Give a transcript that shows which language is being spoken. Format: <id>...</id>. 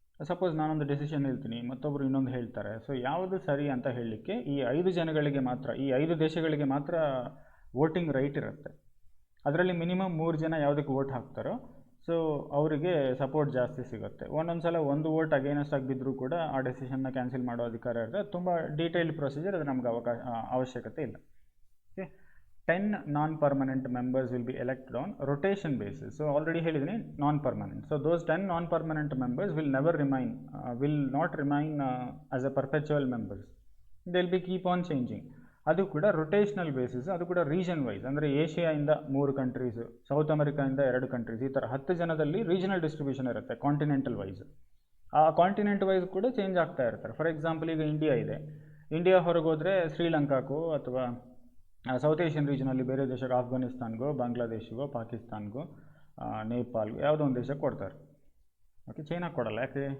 <kn>Suppose ನಾನೊಂದು decision ಹೇಳ್ತೀನಿ, ಮತ್ತೊಬ್ಬರು ಇನ್ನೊಂದು ಹೇಳ್ತಾರೆ. ಸೊ ಯಾವುದು ಸರಿ ಅಂತ ಹೇಳಲಿಕ್ಕೆ ಈ 5 ಜನಗಳಿಗೆ ಮಾತ್ರ, ಈ 5 ದೇಶಗಳಿಗೆ ಮಾತ್ರ ವೋಟಿಂಗ್ ರೈಟ್ ಇರುತ್ತೆ. ಅದರಲ್ಲಿ ಮಿನಿಮಮ್ 3 ಜನ ಯಾವುದಕ್ಕೆ ವೋಟ್ ಹಾಕ್ತಾರೋ ಸೊ ಅವರಿಗೆ ಸಪೋರ್ಟ್ ಜಾಸ್ತಿ ಸಿಗುತ್ತೆ. ಒಂದೊಂದು ಸಲ ಒಂದು ವೋಟ್ ಅಗೇನೆಸ್ಟ್ ಆಗಿದ್ದರೂ ಕೂಡ ಆ ಡೆಸಿಷನ್ನ ಕ್ಯಾನ್ಸಲ್ ಮಾಡೋ ಅಧಿಕಾರ ಇರುತ್ತೆ. ತುಂಬ ಡೀಟೇಲ್ಡ್ ಪ್ರೊಸೀಜರ್, ಅದು ನಮ್ಗೆ ಅವಶ್ಯಕತೆ ಇಲ್ಲ.</kn> <en>Okay, 10 non-permanent members will be elected on rotation basis. So already</en> <kn>ಹೇಳಿದ್ದೀನಿ</kn> <en>non-permanent. So those 10 non-permanent members will not remain as a perpetual members. They'll be keep on changing.</en> <kn>ಅದು ಕೂಡ ರೊಟೇಷನಲ್ ಬೇಸಿಸ್, ಅದು ಕೂಡ region wise. ಅಂದರೆ ಏಷ್ಯಾಯಿಂದ 3 countries, south ಅಮೆರಿಕಾಯಿಂದ 2 countries, ಈ ಥರ 10 ಜನದಲ್ಲಿ regional distribution ಇರುತ್ತೆ ಕಾಂಟಿನೆಂಟಲ್ ವೈಸ್. ಆ ಕಾಂಟಿನೆಂಟ್ ವೈಸ್ ಕೂಡ ಚೇಂಜ್ ಆಗ್ತಾ ಇರ್ತಾರೆ. ಫಾರ್ ಎಕ್ಸಾಂಪಲ್ ಈಗ ಇಂಡಿಯಾ ಇದೆ, ಇಂಡಿಯಾ ಹೊರಗೋದ್ರೆ ಶ್ರೀಲಂಕಾಕ್ಕೋ ಅಥವಾ ಸೌತ್ ಏಷ್ಯನ್ ರೀಜನಲ್ಲಿ ಬೇರೆ ದೇಶಕ್ಕೆ, ಆಫ್ಘಾನಿಸ್ತಾನ್ಗೋ, ಬಾಂಗ್ಲಾದೇಶ್ಗೋ, ಪಾಕಿಸ್ತಾನ್ಗೋ, ನೇಪಾಲ್ಗೋ ಯಾವುದೋ ಒಂದು ದೇಶಕ್ಕೆ ಕೊಡ್ತಾರೆ. ಓಕೆ, ಚೈನಾ ಕೊಡಲ್ಲ, ಯಾಕೆ?</kn>